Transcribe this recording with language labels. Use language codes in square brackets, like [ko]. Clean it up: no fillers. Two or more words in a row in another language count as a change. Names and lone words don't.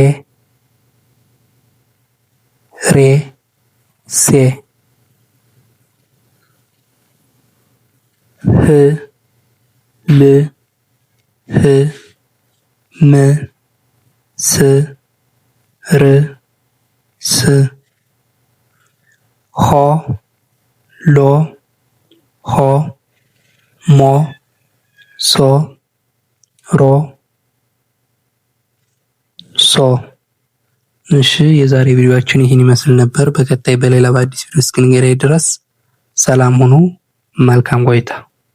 [am] ሬ ሴ ህ ል ህ ም ስ ር ስ ሆ ሎ ሆ ሞ ሶ ሮ ሶ። እሺ የዛሬ ቪዲዮአችን ይህን ይመስል ነበር። በቀጣይ በሌላ በአዲስ ቪዲዮ እስክንገናኝ ድረስ ሰላም ሁኑ። መልካም ቆይታ